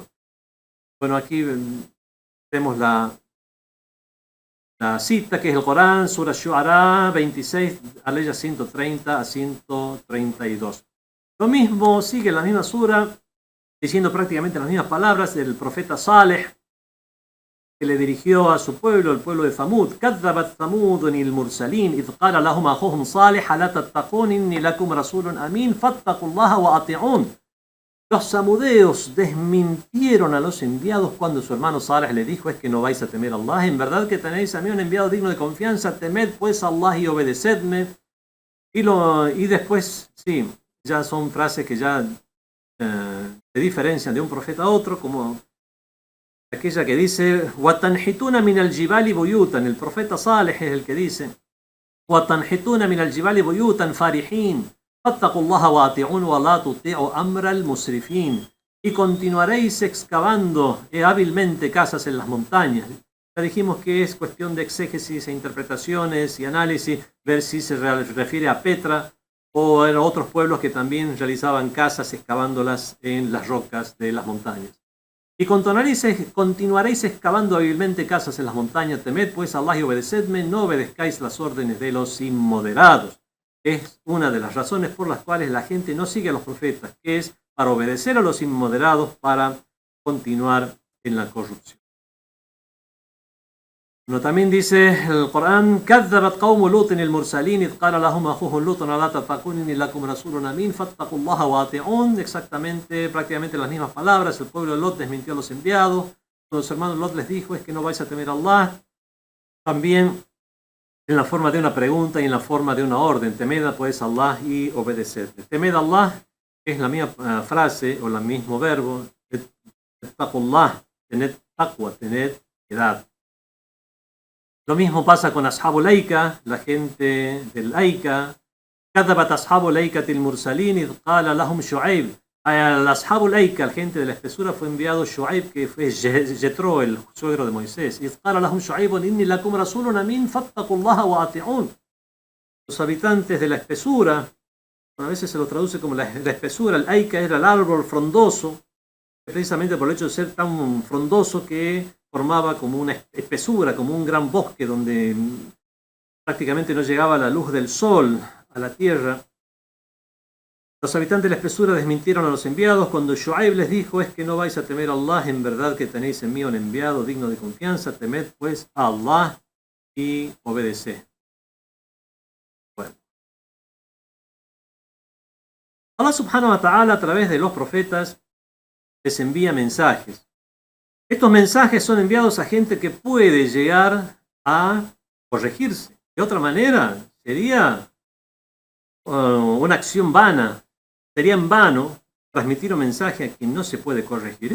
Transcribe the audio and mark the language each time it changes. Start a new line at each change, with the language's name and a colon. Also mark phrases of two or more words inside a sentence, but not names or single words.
Spanish: Bueno, aquí vemos la cita que es el Corán, Sura Shu'ara 26, aleya 130 a 132. Lo mismo, sigue la misma sura, diciendo prácticamente las mismas palabras del profeta Saleh, que le dirigió a su pueblo, el pueblo de Thamud.
Arabic: كذبت ثمود المرسلين إذ قال لهم أخوهم صالح ألا تتقون إني لكم رسول أمين فاتقوا الله وأطيعون.
Spanish: Los samudeos desmintieron a los enviados cuando su hermano Saleh le dijo: es que no vais a temer a Allah, en verdad que tenéis a mí un enviado digno de confianza, temed pues a Allah y obedecedme. Y después, sí, ya son frases que ya se diferencian de un profeta a otro, como aquella que dice:
Arabic: وَتَنْحِتُونَ مِنَ الْجِبَالِ بُيُوتًا.
Spanish: El profeta Saleh es el que dice:
Arabic: وَتَنْحِتُونَ مِنَ الْجِبَالِ بُيُوتًا فَارِحِينَ فَاتَّقُوا اللَّهَ وَأَطِيعُونِ وَلَا تُطِيعُوا أَمْرَ الْمُسْرِفِينَ.
Spanish: Y continuaréis excavando hábilmente casas en las montañas. Ya dijimos que es cuestión de exégesis e interpretaciones y análisis, ver si se refiere a Petra o a otros pueblos que también realizaban casas excavándolas en las rocas de las montañas. Y continuaréis excavando hábilmente casas en las montañas, temed pues a Allah y obedecedme, no obedezcáis las órdenes de los inmoderados. Es una de las razones por las cuales la gente no sigue a los profetas, que es para obedecer a los inmoderados, para continuar en la corrupción. Bueno, también dice el Corán:
Arabic: كذبت قوم لوط المرسلين إذ قال لهم أخوهم لوط ألا تتقون إني لكم رسول أمين فاتقوا الله وأطيعون.
Spanish: Exactamente, prácticamente las mismas palabras. El pueblo de Lot desmintió a los enviados. Los hermanos Lot les dijo: es que no vais a temer a Allah. También en la forma de una pregunta y en la forma de una orden: temed pues a Allah y obedecedle. Temed a Allah es la misma frase o el mismo verbo. Ittaqullah, tened taqwa, tened piedad. Lo mismo pasa con Ashabul Aika, la gente del Aika.
Arabic: كذبت أصحاب الأيكة المرسلين إذ قال لهم شعيب.
Spanish: Al Ashabul Aika, la gente de la espesura, fue enviado Shu'aib, que fue Jetro, el suegro de Moisés.
Arabic: إذ قال لهم شعيب إني لكم رسول أمين فاتقوا الله وأطيعون.
Spanish: Los habitantes de la espesura, a veces se lo traduce como la espesura, el Aika era el árbol frondoso, precisamente por el hecho de ser tan frondoso que formaba como una espesura, como un gran bosque donde prácticamente no llegaba la luz del sol a la tierra. Los habitantes de la espesura desmintieron a los enviados cuando Shu'aib les dijo: es que no vais a temer a Allah, en verdad que tenéis en mí un enviado digno de confianza, temed pues a Allah y obedeced. Bueno. Allah
Arabic: سبحانه وتعالى,
Spanish: a través de los profetas, les envía mensajes. Estos mensajes son enviados a gente que puede llegar a corregirse. De otra manera, sería una acción vana. Sería en vano transmitir un mensaje a quien no se puede corregir.